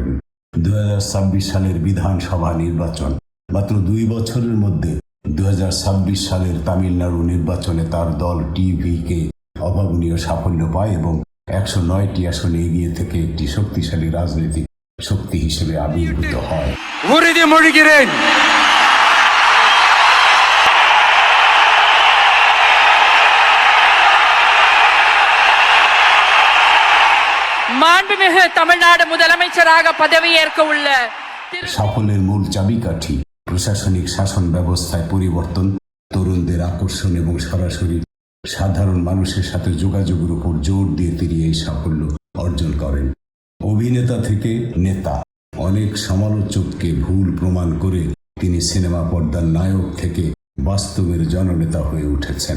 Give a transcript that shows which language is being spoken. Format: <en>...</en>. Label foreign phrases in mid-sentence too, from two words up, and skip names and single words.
<bn>2026 সালের বিধানসভা নির্বাচন, মাত্র 2 বছরের মধ্যে 2026 সালের তামিলনাড়ু নির্বাচনে তার দল টিভিকে অভাবনীয় সাফল্য পায় এবং 109টি আসনে এগিয়ে থেকে একটি শক্তিশালী রাজনৈতিক শক্তি হিসেবে আবির্ভূত হয়।</bn> <ta>உறுதிமொழிகிறேன்। மாண்புமிகு தமிழ்நாடு முதலமைச்சராக பதவியேற்க உள்ள</ta> <bn>সাফল্যের মূল চাবিকাঠি প্রশাসনিক শাসন ব্যবস্থায় পরিবর্তন, তরুণদের আকর্ষণ এবং সরাসরি সাধারণ মানুষের সাথে যোগাযোগের উপর জোর দিয়ে তিনি এই সাফল্য অর্জন করেন। অভিনেতা থেকে নেতা, অনেক সমালোচককে ভুল প্রমাণ করে তিনি সিনেমা পর্দার নায়ক থেকে বাস্তবের জননেতা হয়ে উঠেছেন।</bn>